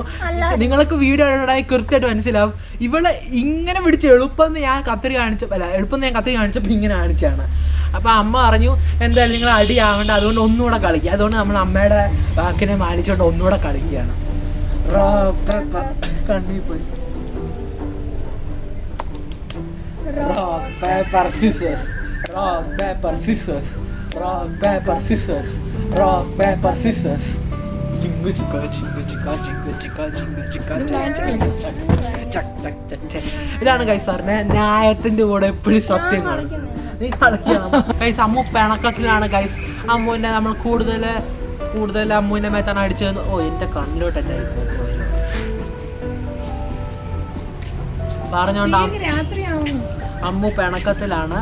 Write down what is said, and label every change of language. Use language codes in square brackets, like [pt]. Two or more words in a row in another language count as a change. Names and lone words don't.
[ml] നിങ്ങൾക്ക് വീഡിയോ ഉണ്ടായി കൃത്യമായിട്ട് മനസ്സിലാവും. ഇവളെ ഇങ്ങനെ പിടിച്ച് എളുപ്പം ഞാൻ കത്തിരി കാണിച്ചപ്പോൾ ഇങ്ങനെ കാണിച്ചാണ്. അപ്പൊ അമ്മ പറഞ്ഞു എന്തായാലും നിങ്ങൾ അടിയാവേണ്ട, അതുകൊണ്ട് ഒന്നുകൂടെ കളിക്കുക. അതുകൊണ്ട് നമ്മൾ അമ്മയുടെ വാക്കിനെ മാനിച്ചുകൊണ്ട് ഒന്നുകൂടെ കളിക്കുകയാണ്. കണ്ണി പോയി. [en] Rock, paper, scissors. Rock, paper, scissors. Rock, paper, scissors. Rock, paper, scissors. Jingu chika, jingu chika, jingu chika, jingu chika. [ml] ഇതാണ് ഗൈസ് സാറിന് ന്യായത്തിന്റെ കൂടെ എപ്പോഴും സത്യം കാണും. നീ കളിക്കണം ഗൈസ്. അമ്മു പിണക്കത്തിലാണ് ഗൈസ്. അമ്മുവിന്റെ നമ്മൾ കൂടുതൽ അമ്മുവിന്റെ മേത്താണ് അടിച്ചത്. ഓ, എന്റെ കണ്ണിലോട്ടല്ല പറഞ്ഞോണ്ട് അമ്മു പിണക്കത്തിലാണ്.